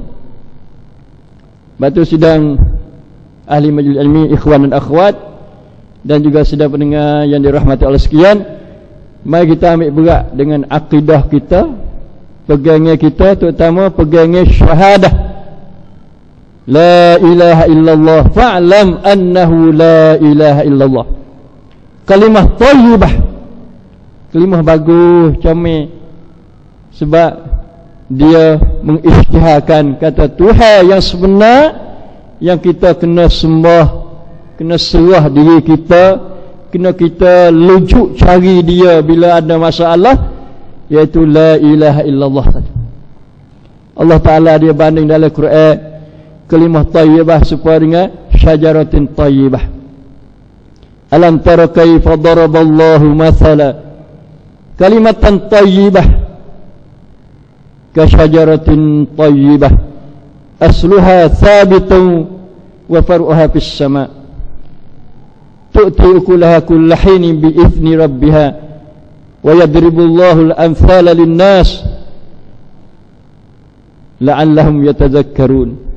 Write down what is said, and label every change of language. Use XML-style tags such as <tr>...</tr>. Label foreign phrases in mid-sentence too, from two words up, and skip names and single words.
<ms>Batu sidang ahli majlis ilmi, ikhwan dan akhwat, dan juga sedang pendengar yang dirahmati Allah sekalian, mari kita ambil berat dengan akidah kita, pegangnya kita, terutama pegangnya syahadah</ms> <ar>لا إله إلا الله فاعلم أنه لا إله إلا الله.</ar> <ms>Kalimah thayyibah, kalimah bagus, comel, sebab dia mengisytiharkan kata Tuhan yang sebenar, yang kita kena sembah, kena serah diri kita, kena kita lujuk cari dia bila ada masalah, iaitu</ms> <ar>لا إله إلا الله.</ar> <ms>Allah Ta'ala dia banding dalam Quran kalimah tayyibah supaya dengan</ms> <ar>شجرة طيبة. ألم تر كيف ضرب الله مثلا كلمة طيبة كشجرة طيبة أصلها ثابت وفرعها في السماء تؤتي أكلها كل حين بإذن ربها ويضرب الله الأمثال للناس لعلهم يتذكرون.</ar>